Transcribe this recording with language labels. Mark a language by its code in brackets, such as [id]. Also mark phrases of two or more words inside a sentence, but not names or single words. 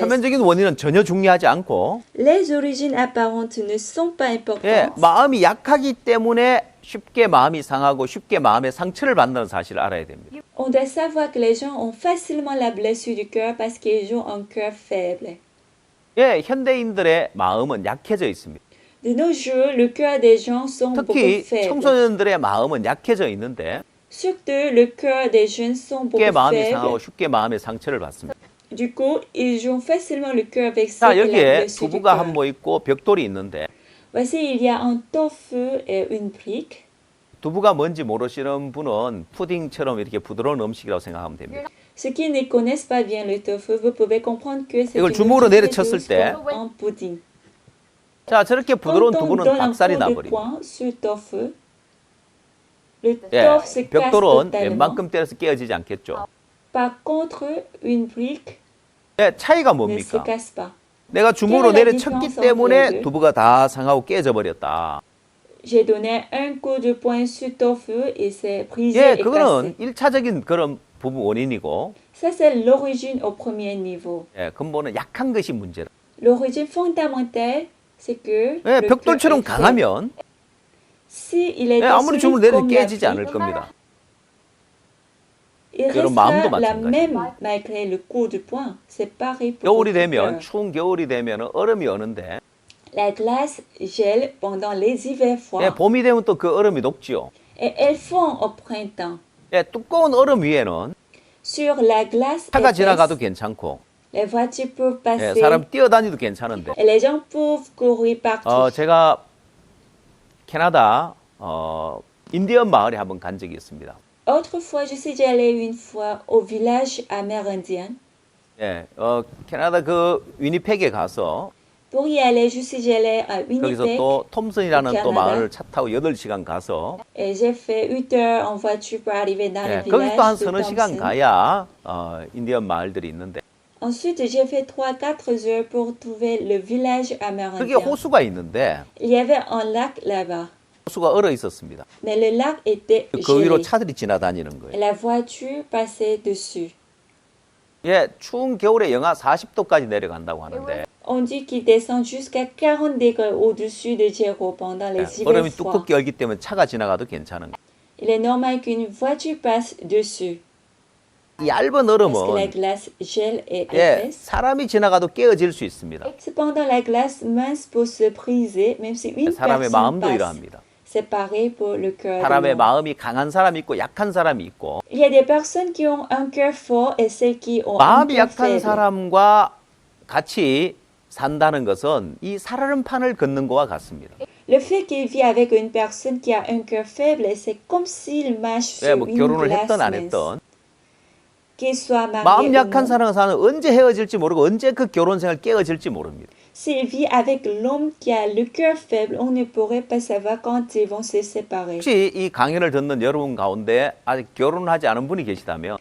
[ko] 표면적인 원인은 전혀 중요하지 않고 [fr] Les origines apparentes ne sont pas [ko] 예, [fr] importantes. [ko] 마음이 약하기 때문에 쉽게 마음이 상하고 쉽게 마음의 상처를 받는 사실을 알아야 됩니다. [fr] On doit savoir que les gens ont facilement la blessure du cœur parce qu'ils ont un cœur faible. [ko] 예, 현대인들의 마음은 약해져 있습니다. [fr] De nos jours, le cœur des gens sont beaucoup [ko] 특히 [fr] faibles. [ko] 청소년들의 마음은 약해져 있는데 [fr] Surtout, le cœur des jeunes sont [ko] 쉽게 [fr] beaucoup [ko] 마음이 상하고 [fr] faibles. [ko] 쉽게 마음의 상처를 받습니다. [fr] Du coup, ils ont facilement le cœur vexé [ko] 자, [fr] et la [ko] 여기에 [fr] blessure du [ko] 두부가 [fr] cœur. [ko] 한 모 있고 벽돌이 있는데 [fr] Voici, il y a un tofu et une brique. [ko] 두부가 뭔지 모르시는 분은 푸딩처럼 이렇게 부드러운 음식이라고 생각하면 됩니다. [fr] Ceux qui ne connaissent pas bien le tofu, vous pouvez comprendre que c'est [ko] 이걸 [fr] une [ko] 주먹으로 [fr] nourriture [ko] 내려쳤을 [fr] douce [ko] 때 [fr] comme un pudding. [ko] 자, 저렇게 [fr] Quand [ko] 부드러운 [fr] on [ko] 두부는 [fr] donne un [ko] 박살이 [fr] coup de [ko] 나버립니다. [fr] poing sur le tofu, le [ko] 예, [fr] tofu se casse [ko] 벽돌은 [fr] totalement. [ko] 웬만큼 때려서 깨어지지 않겠죠. [fr] Par contre, une brique [ko] 예, 차이가 [fr] ne se [ko] 뭡니까? [fr] casse pas. [ko] 내가 주먹으로 깨어라 내려쳤기 [fr] différence [ko] 때문에 [fr] entre [ko] 두부가 다 상하고 깨져 버렸다. [fr] J'ai donné un coup de poing sur le tofu et c'est brisé [ko] 예, [fr] et [ko] 그거는 [fr] cassé. [ko] 1차적인 그런 부분 원인이고 [fr] Ça, c'est l'origine au premier niveau. [ko] 예, 근본은 약한 것이 문제다. [fr] L'origine fondamentale, c'est que [ko] 예, [fr] le [ko] 벽돌처럼 [fr] cœur est faible. [ko] 강하면 [fr] Si il est [ko] 예, 아무리 주먹을 [fr] solide [ko] 내려 [fr] comme la [ko] 깨지지 않을 [fr] brique, [ko] 겁니다. [fr] il [ko] 그런 [fr] restera [ko] 마음도 [fr] la [ko] 마찬가지예요. [fr] même malgré le coup de poing. C'est pareil pour [ko] 겨울이 [fr] votre [ko] 되면 [fr] cœur. [ko] 추운 겨울이 되면 얼음이 어는데 [fr] La glace gèle pendant les hivers [ko] 예, [fr] froids [ko] 봄이 되면 또 그 얼음이 녹지요. [fr] et elle fond au printemps. [ko] 예, 두꺼운 얼음 위에는 [fr] Sur la glace [ko] 차가 [fr] épaisse, [ko] 지나가도 괜찮고 [fr] les voitures peuvent [ko] 예, [fr] passer [ko] 사람 뛰어다니도 괜찮은데 [fr] et les gens peuvent courir partout. [ko] 제가 캐나다 인디언 마을에 한번 간 적이 있습니다. [fr] Autrefois, je suis déjà allée une fois au village amérindien. [ko] 예, 캐나다 그 위니펙에 가서 [fr] Pour y aller, je suis déjà allée à [ko] 거기서 [fr] Winnipeg [ko] 또 톰슨이라는 또 캐나다. 마을을 차 타고 8시간 가서 [fr] et j'ai fait 8 heures en voiture pour arriver dans [ko] 예, [fr] le [ko] 거기서 또 한 [fr] village de [ko] 서너 시간 [fr] Thompson. [ko] 가야 인디언 마을들이 있는데 [fr] Ensuite, j'ai fait 3-4 heures pour trouver le village [ko] 그게 [fr] amérindien. [ko] 호수가 있는데 [fr] Il y avait un lac là-bas, [ko] 호수가 얼어 있었습니다. [fr] mais le lac était [ko] 그 위로 [fr] gelé. [ko] 차들이 지나다니는 [fr] Et [ko] 거예요. [fr] la voiture passait dessus. [ko] 예, 추운 겨울에 영하 40도까지 내려간다고 하는데 [fr] On dit qu'il descend jusqu'à 40 degrés au-dessus de zéro pendant les [ko] 예, [fr] hivers [ko] 얼음이 [fr] froids. [ko] 두껍게 얼기 때문에 차가 지나가도 괜찮은 거예요. [fr] Il est normal qu'une voiture passe dessus. [ko] 이 얇은 [fr] Parce que la [ko] 얼음은 [fr] glace gèle et [ko] 예, [fr] épaisse. [ko] 사람이 지나가도 깨어질 수 있습니다. [fr] Cependant, la glace mince peut se briser, même si une [ko] 사람의 [fr] personne [ko] 마음도 [fr] passe. [ko] 이러합니다. [fr] C'est pareil pour le cœur de [ko] 사람의 [fr] l'homme. [ko] 마음이 강한 사람이 있고 약한 사람이 있고 [fr] Il y a des personnes qui ont un cœur fort et celles qui ont un [ko] 마음이 [fr] cœur [ko] 약한 [fr] faible. [ko] 사람과 같이 산다는 것은 이 살얼음판을 걷는 것과 같습니다. [fr] Le fait qu'il vit avec une personne qui a un cœur faible, c'est comme s'il marche [ko] 예, [fr] sur [ko] 뭐 [fr] une [ko] 결혼을 [fr] glace [ko] 했던 안 [fr] mince. [ko] 했던 [fr] Qu'il soit marié [ko] 마음 [fr] ou [ko] 약한 [fr] non. [ko] 사람과 사는 언제 헤어질지 모르고 언제 그 결혼 생활 깨어질지 모릅니다. [fr] S'il vit avec l'homme qui a le cœur faible, on ne pourrait pas savoir quand ils vont se séparer. [ko] 혹시 이 강연을 듣는 여러분 가운데 아직 결혼하지 않은 분이 계시다면